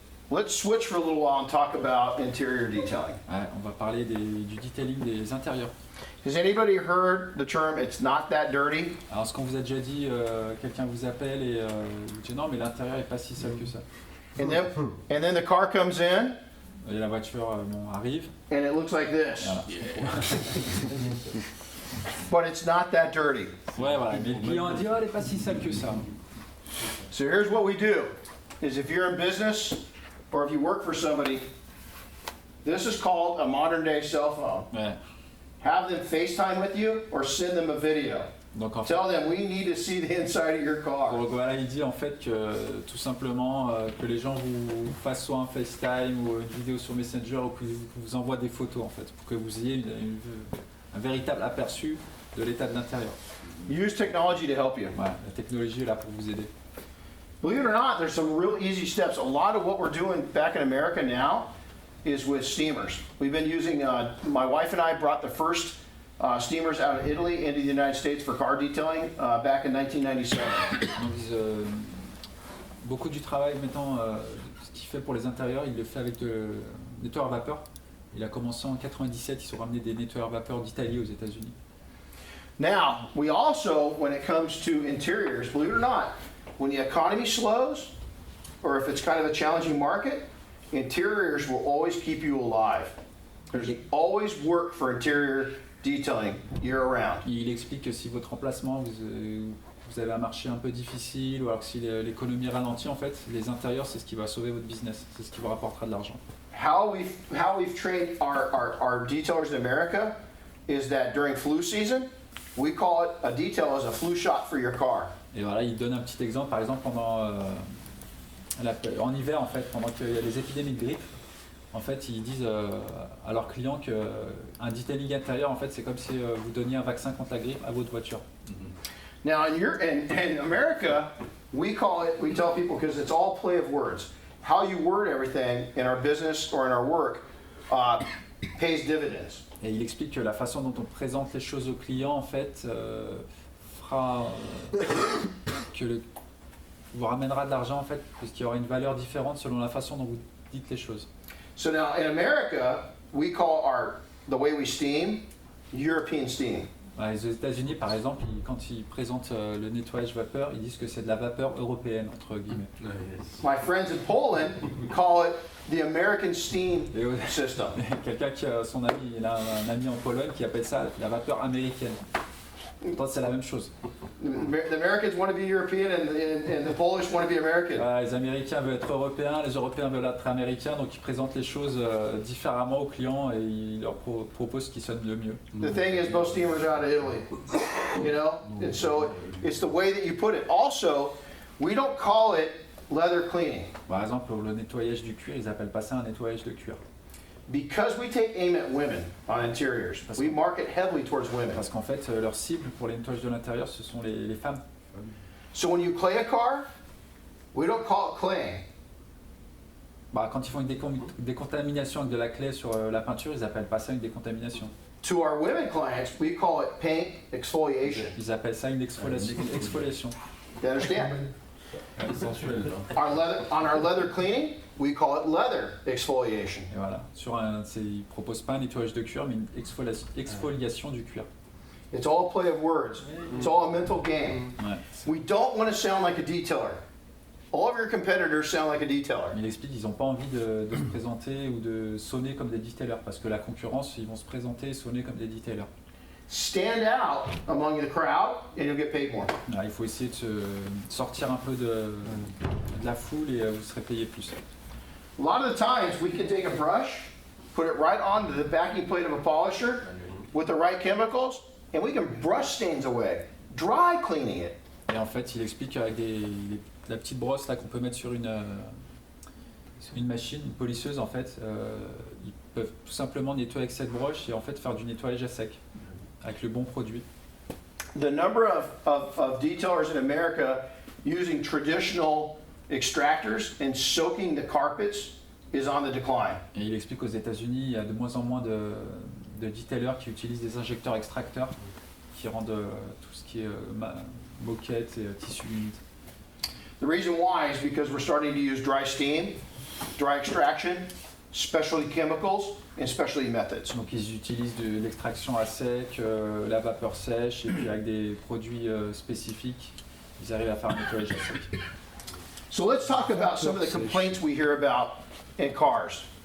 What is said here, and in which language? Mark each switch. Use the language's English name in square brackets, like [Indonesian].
[English] Let's switch for a little while and talk about interior detailing. [French] Ouais, on va parler du detailing des intérieurs. [English] Has anybody heard the term "it's not that dirty"? [French] Alors, ce qu'on vous a déjà dit, quelqu'un vous appelle et vous dit non, mais l'intérieur est pas si sale que ça. [English] And then the car comes in [French] Et la voiture arrive. [English] and it looks like this. [French] Voilà. [English] But it's not that dirty. [French] Ouais, voilà. Mais le client dit, oh, elle est pas si sale que ça. [English] So here's what we do, is if you're in business or if you work for somebody, this is called a modern day cell phone. Ouais. Have them FaceTime with you or send them a video. [French] Donc en fait, [English] Tell them we need to see the inside of your car. [French] donc, voilà, il dit en fait que tout simplement que les gens vous fassent soit un FaceTime ou une vidéo sur Messenger ou que vous envoient des photos en fait, pour que vous ayez un véritable aperçu de l'état de l'intérieur. [English] Use technology to help you. [French] Voilà, la technologie est là pour vous aider. [English] Believe it or not, there's some real easy steps. A lot of what we're doing back in America now is with steamers. We've been using, my wife and I brought the first steamers out of Italy into the United States for car detailing back in 1997. [French] Donc, beaucoup du travail maintenant, ce qu'il fait pour les intérieurs, il le fait avec de nettoyeurs vapeur. Il a commencé en 97, ils ont ramené des nettoyeurs vapeur d'Italie aux États-Unis. [English] Now, we also, when it comes to interiors, believe it or not, when the economy slows, or if it's kind of a challenging market, interiors will always keep you alive. There's always work for interior detailing year round. [French] Il explique que si votre emplacement, vous avez un marché un peu difficile, ou alors que si l'économie ralentit, en fait, les intérieurs, c'est ce qui va sauver votre business, c'est ce qui vous rapportera de l'argent. [English] How we've trained our detailers in America is that during flu season, we call it a detail as a flu shot for your car. [French] Et voilà, il donne un petit exemple, par exemple, en hiver, en fait, pendant qu'il y a des épidémies de grippe, en fait, ils disent à leurs clients qu'un detailing intérieur, en fait, c'est comme si vous donniez un vaccin contre la grippe à votre voiture. [English] Now, in America, we tell people, because it's all play of words, how you word everything in our business or in our work pays dividends. [French] Et il explique que la façon dont on présente les choses aux clients, en fait, fera vous ramènera de l'argent, en fait, parce qu'il y aura une valeur différente selon la façon dont vous dites les choses. [English] So now, in America, we call the way we steam, European steam. [French] Les États-Unis, par exemple, quand ils présentent le nettoyage vapeur, ils disent que c'est de la vapeur européenne, entre guillemets. [English] My friends in Poland call it the American steam system. [French] Quelqu'un qui a son ami, il a un ami en Pologne qui appelle ça la vapeur américaine. Pourtant, c'est la même chose. [English] The Americans want to be European and the Polish want to be American. [French] Les Américains veulent être Européens, les Européens veulent être Américains, donc ils présentent les choses différemment aux clients et ils leur proposent ce qui sonne le mieux. [English] The thing is, most steamers are out of Italy, you know, and so it's the way that you put it. Also, we don't call it leather cleaning. [French] Par exemple, pour le nettoyage du cuir, ils appellent pas ça un nettoyage de cuir. [English] Because we take aim at women on interiors, we market heavily towards women. [French] Parce qu'en fait, leur cible pour les nettoyages de l'intérieur, ce sont les femmes. [English] So when you clay a car, we don't call it claying. [French] Quand ils font une décontamination avec de la clé sur la peinture, ils appellent pas ça une décontamination. [English] To our women clients, we call it paint exfoliation. [French] Ils appellent ça une exfoliation. [English] You understand? [French] Sensuel. [English] On our leather cleaning, we call it leather exfoliation. [French] Et voilà. Ils proposent pas un nettoyage de cuir, mais une exfoliation du cuir. [English] It's all a play of words. It's all a mental game. Ouais. We don't want to sound like a detailer. All of your competitors sound like a detailer. [French] Il explique qu'ils n'ont pas envie de se présenter ou de sonner comme des detailers, parce que la concurrence, ils vont se présenter et sonner comme des detailers. [English] Stand out among the crowd and you'll get paid more. [French] Il faut essayer de sortir un peu de la foule et vous serez payé plus. [English] A lot of the times we can take a brush, put it right onto the backing plate of a polisher with the right chemicals, and we can brush stains away, dry cleaning it. [French] Et en fait, il explique avec la petite brosse là qu'on peut mettre sur une machine, une polisseuse en fait, ils peuvent tout simplement nettoyer avec cette broche et en fait faire du nettoyage à sec avec le bon produit. [English] The number of detailers in America using traditional extractors and soaking the carpets is on the decline. [French] Et il explique qu'aux États-Unis, il y a de moins en moins de detailers qui utilisent des injecteurs extracteurs qui rendent tout ce qui est moquette et tissu humide. [English] The reason why is because we're starting to use dry steam, dry extraction, specialty chemicals, and specialty methods. [French] Donc ils utilisent de l'extraction à sec, la vapeur sèche et puis avec des produits spécifiques, ils arrivent à faire un nettoyage à sec. [English] So let's talk about some of the complaints we hear about in cars.